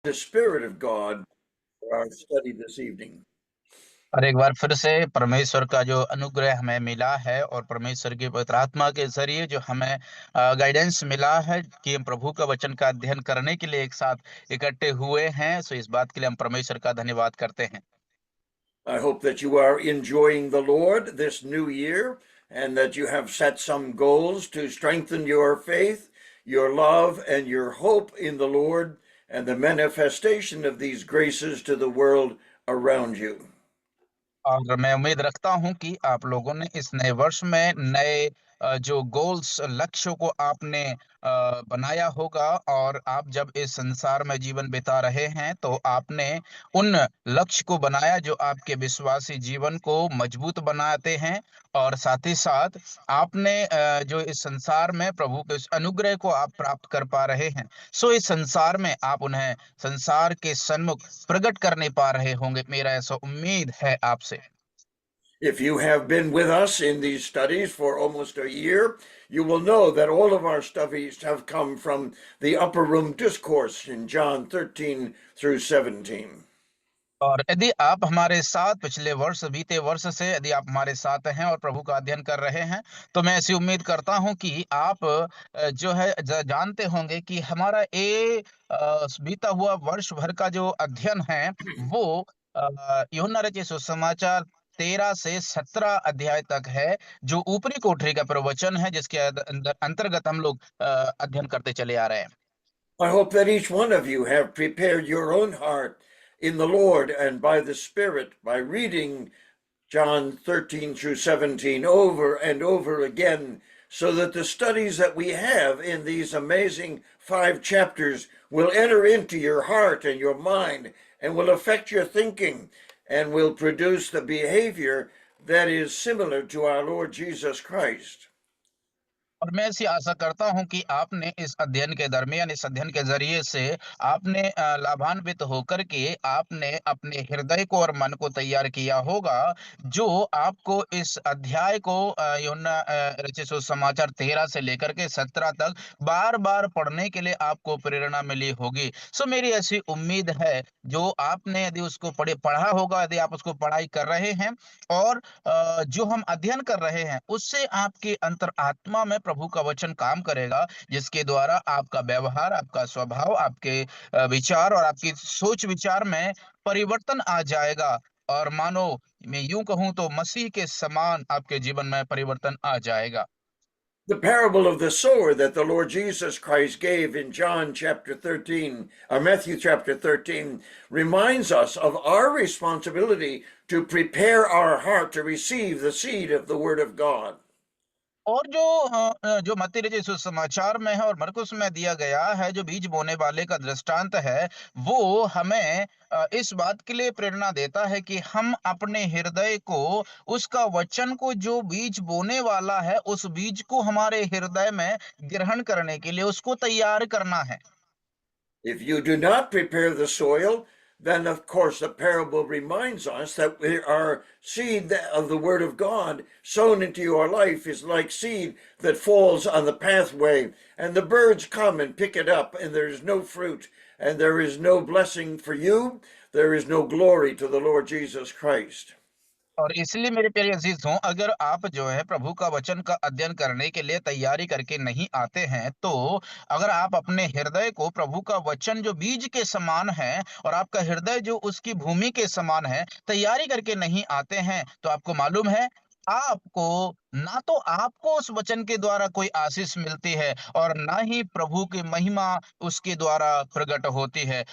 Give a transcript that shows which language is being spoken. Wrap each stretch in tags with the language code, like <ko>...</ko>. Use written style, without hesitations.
<en>the Spirit of God for our study this evening.</en> <hi>और एक बार फिर से परमेश्वर का जो अनुग्रह हमें मिला है और परमेश्वर की पवित्र आत्मा के जरिए जो हमें गाइडेंस मिला है कि हम प्रभु का वचन का अध्ययन करने के लिए एक साथ इकट्ठे हुए हैं, सो इस बात के लिए हम परमेश्वर का धन्यवाद करते हैं।</hi> <en>I hope that you are enjoying the Lord this new year and that you have set some goals to strengthen your faith, your love, and your hope in the Lord and the manifestation of these graces to the world around you.</en> <hi>और मैं उम्मीद रखता हूं कि आप लोगों ने इस नए वर्ष में नए जो गोल्स लक्ष्यों को आपने बनाया होगा और आप जब इस संसार में जीवन बिता रहे हैं तो आपने उन लक्ष्य को बनाया जो आपके विश्वासी जीवन को मजबूत बनाते हैं और साथ ही साथ आपने जो इस संसार में प्रभु के उस अनुग्रह को आप प्राप्त कर पा रहे हैं, सो इस संसार में आप उन्हें संसार के सन्मुख प्रकट करने पा रहे होंगे, मेरा ऐसा उम्मीद है आपसे।</hi> <en>If you have been with us in these studies for almost a year, you will know that all of our studies have come from the Upper Room Discourse in John 13 through 17.</en> <hi>और यदि आप हमारे साथ पिछले वर्ष बीते वर्ष से यदि आप हमारे साथ हैं और प्रभु का अध्ययन कर रहे हैं, तो मैं ऐसी उम्मीद करता हूं कि आप जो है जानते होंगे कि हमारा ये बीता हुआ वर्ष भर का जो अध्ययन है वो यूहन्ना रचित सुसमाचार 13 से 17 अध्याय तक है, जो ऊपरी कोठरी का प्रवचन है जिसके अंतर्गत हम लोग अध्ययन करते चले आ रहे हैं।</hi> <en>I hope that each one of you have prepared your own heart in the Lord and by the Spirit by reading John 13 through 17 over and over again, so that the studies that we have in these amazing 5 chapters will enter into your heart and your mind and will affect your thinking and will produce the behavior that is similar to our Lord Jesus Christ.</en> <hi>और मैं ऐसी आशा करता हूं कि आपने इस अध्ययन के दरमियान इस अध्ययन के जरिए से आपने लाभान्वित होकर के आपने अपने हृदय को और मन को तैयार किया होगा, जो आपको इस अध्याय को यूहन्ना रचित सुसमाचार 13 से लेकर के 17 तक बार बार पढ़ने के लिए आपको प्रेरणा मिली होगी। सो मेरी ऐसी उम्मीद है जो आपने यदि उसको पढ़ा होगा, यदि आप उसको पढ़ाई कर रहे हैं और जो हम अध्ययन कर रहे हैं उससे आपके अंतर आत्मा में प्रभु का वचन काम करेगा, जिसके द्वारा आपका व्यवहार, आपका स्वभाव, आपके विचार और आपकी सोच विचार में परिवर्तन आ जाएगा और मानो मैं यूं कहूं तो मसीह के समान आपके जीवन में परिवर्तन आ जाएगा।</hi> <en>The parable of the sower that the Lord Jesus Christ gave in John chapter 13, or Matthew chapter 13, reminds us of our responsibility to prepare our heart to receive the seed of the Word of God.</en> <hi>और जो मत्ती रचित सुसमाचार में है और मरकुस में दिया गया है, जो बीज बोने वाले का दृष्टांत है, वो हमें इस बात के लिए प्रेरणा देता है कि हम अपने हृदय को, उसका वचन को, जो बीज बोने वाला है उस बीज को हमारे हृदय में ग्रहण करने के लिए उसको तैयार करना है।</hi> <en>If you do not prepare the soil, then of course the parable reminds us that our seed of the Word of God sown into your life is like seed that falls on the pathway, and the birds come and pick it up, and there is no fruit, and there is no blessing for you, there is no glory to the Lord Jesus Christ.</en> <hi>और इसलिए मेरे प्यारे अजीजों, अगर आप जो है प्रभु का वचन का अध्ययन करने के लिए तैयारी करके नहीं आते हैं, तो अगर आप अपने हृदय को प्रभु का वचन जो बीज के समान है और आपका हृदय जो उसकी भूमि के समान है तैयारी करके नहीं आते हैं, तो आपको मालूम है आपको ना तो आपको उस वचन के द्वारा कोई आशीष मिलती है और ना ही प्रभु की महिमा उसके द्वारा प्रकट होती है।</hi>